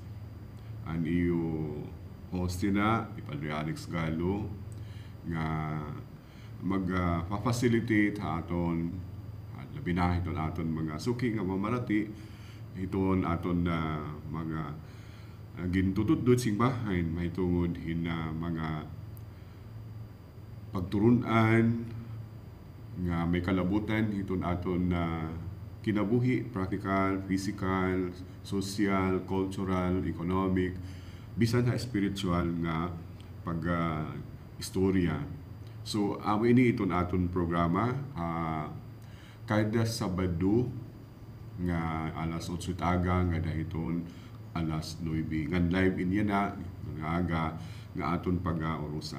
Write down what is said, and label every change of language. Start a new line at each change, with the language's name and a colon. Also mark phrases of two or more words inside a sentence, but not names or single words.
Waray: Ang iyo host na Padre Alex Galo nga mag-facilitate aton labi na iton aton mga suki nga mamarati iton aton mga gintutudod singbahan mahitungod hina mga pagturunan nga may kalabutan iton aton kinabuhi,
English: practical, physical, social, cultural, economic,
Waray: bisan na spiritual nga istorya. So, amo ini iton aton programa kada Sabado nga alas 8 taga nga dahiton alas 9 nga live inya na nga aga nga aton pag-orusa.